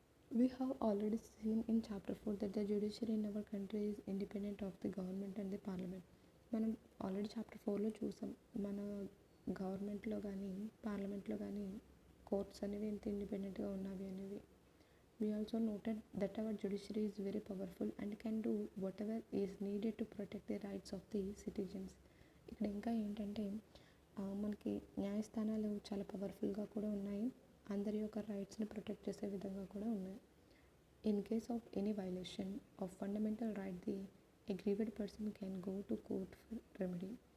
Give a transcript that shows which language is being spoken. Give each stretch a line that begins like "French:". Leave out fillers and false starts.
English: We have already seen in chapter 4 that the judiciary in our country is independent of the government and the parliament.
Telugu: మనం already chapter 4లో చూసాం, మన గవర్నమెంట్లో కానీ పార్లమెంట్లో కానీ courts అనేవి ఎంత ఇండిపెండెంట్గా ఉన్నవి అనేవి.
English: We also noted that our judiciary is very powerful and can do whatever is needed to protect the rights of the citizens.
Telugu: ఇక్కడ ఇంకా ఏంటంటే మనకి న్యాయస్థానాలు చాలా పవర్ఫుల్గా కూడా ఉన్నాయి, అందరి యొక్క రైట్స్ని ప్రొటెక్ట్ చేసే విధంగా కూడా ఉన్నాయి.
English: In case of any violation of fundamental right, the aggrieved person can go to court for remedy.